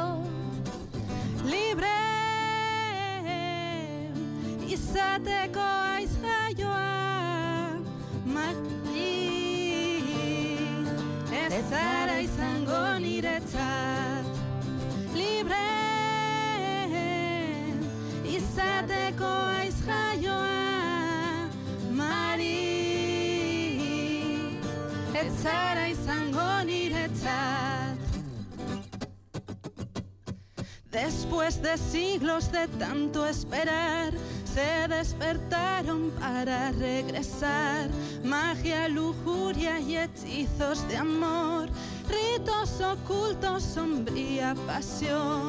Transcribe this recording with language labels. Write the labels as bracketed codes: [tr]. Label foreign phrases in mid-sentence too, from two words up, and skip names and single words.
[eu] Libre izateko aiz jaioa, ez zara izango niretzat. Libre izateko aiz jaioa, Mari, ez zara izango niretzat. [es] Después de siglos de tanto esperar, se despertaron para regresar. Magia, lujuria y hechizos de amor, ritos ocultos, sombría pasión.